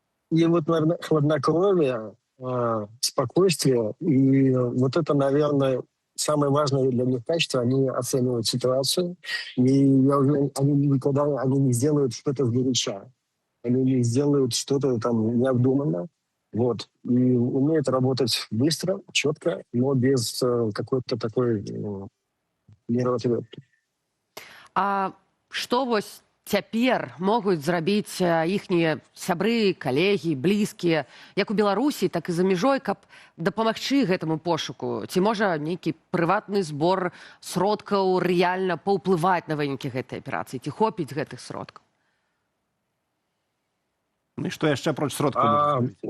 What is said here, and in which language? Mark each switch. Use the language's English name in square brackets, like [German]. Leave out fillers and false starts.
[Russian] И вот, наверное, хладнокровие, спокойствие, и вот это, наверное, самое важное для них качество, они оценивают ситуацию, и они никогда не сделают что-то сгоряча, они не сделают что-то там необдуманно, вот, и умеют работать быстро, четко, но без какой-то такой нервотрепки. [Belarusian] А што вось цяпер могуць зрабіць іхнія сябры, калегі, блізкія, як у Беларусі, так і за мяжой, каб дапамагчы гэтаму пошуку? Ці можа нейкі прыватны збор сродкаў рэальна паўплываць на вынікі гэтай аперацыі? Ці хопіць гэтых сродкаў? [Russian] Ну и что еще против сродков?